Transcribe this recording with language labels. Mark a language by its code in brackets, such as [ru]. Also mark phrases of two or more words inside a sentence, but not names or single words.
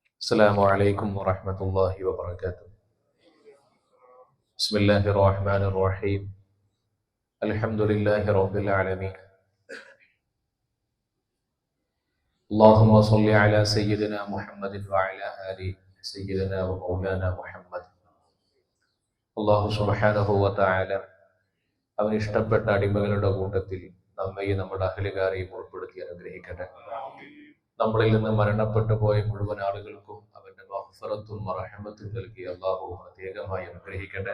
[ar] السلام عليكم ورحمة الله وبركاته. بسم الله الرحمن الرحيم. الحمد لله رب العالمين. اللهم صل على سيدنا محمد وعلى آل سيدنا ومولانا محمد. الله سبحانه وتعالى [ml] അവൻ ഇഷ്ടപ്പെട്ട അടിമകളുടെ കൂട്ടത്തിൽ നമ്മയും നമ്മുടെ അഹ്ലുകാരെയും ഉൾപ്പെടുത്തി അനുഗ്രഹിക്കട്ടെ. നമ്മളിൽ നിന്ന് മരണപ്പെട്ടു പോയ മുഴുവൻ ആളുകൾക്കും അവന്റെ മഗ്ഫിറത്തും റഹ്മത്തും നൽകി അല്ലാഹു പ്രത്യേകമായി അനുഗ്രഹിക്കട്ടെ.